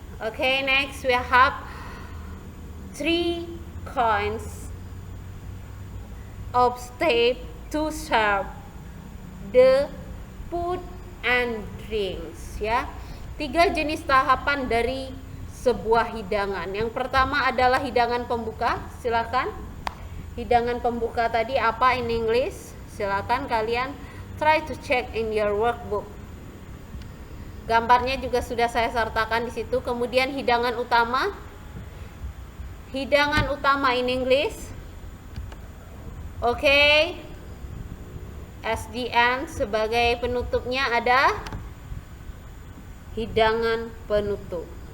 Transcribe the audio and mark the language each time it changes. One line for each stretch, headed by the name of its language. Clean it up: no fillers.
English: Okay, next we have 3 kinds of step to serve the food and drinks ya.
Indonesian: 3 jenis tahapan dari sebuah hidangan. Yang pertama adalah hidangan pembuka. Silakan. Hidangan pembuka tadi apa
English: in English?
Indonesian: Silakan kalian
English: try to check in your workbook.
Indonesian: Gambarnya juga sudah saya sertakan di situ. Kemudian hidangan utama. Hidangan utama
English: in English.
Indonesian: Okay. SDN sebagai penutupnya ada hidangan penutup.